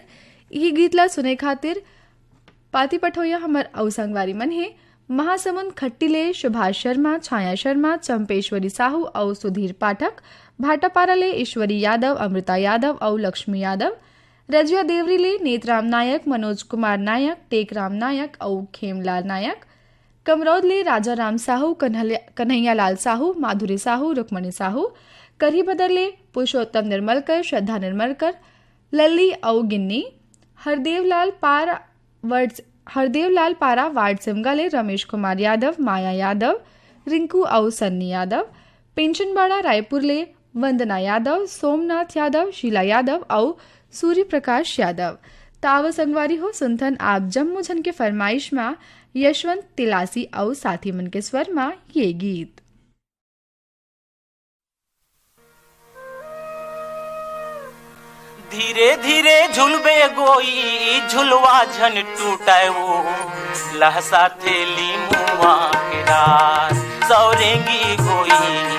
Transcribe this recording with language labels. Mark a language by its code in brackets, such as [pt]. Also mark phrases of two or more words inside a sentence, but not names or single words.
[hne] यही गीत ला सुने खातिर पाती पठोया हमर अवसंगवारी मन है महासमुंद खट्टी ले सुभाष शर्मा, छाया शर्मा, चंपेश्वरी साहू और सुधीर पाठक, भाटापारा ले ईश्वरी यादव, अमृता यादव और लक्ष्मी यादव, रजिया देवरी ले नेतराम नायक, मनोज कुमार नायक, टेकराम नायक और खेमलाल नायक, कमरौद ले राजा राम साहू, कन्हैया लाल साहू, माधुरी साहू, रुक्मणी साहू, करही बदर ले पुरुषोत्तम निर्मलकर, श्रद्धा निर्मलकर, लल्ली और गिन्नी, हरदेवलाल पारा वार्ड सिमगा ले रमेश कुमार यादव, माया यादव, रिंकू और सन्नी यादव, पेंशनबाड़ा रायपुर ले वंदना यादव, सोमनाथ यादव, शीला यादव और सूर्य प्रकाश यादव। ताव संगवारी हो सुनथन आप जम्मू झन के फरमाइश में यशवंत तिलासी और साथी मन के स्वर में ये गीत। धीरे धीरे झुलबे गोई झुलवा झन टूटे वो लहसा थेली मुआ के रात सौरेंगी गोई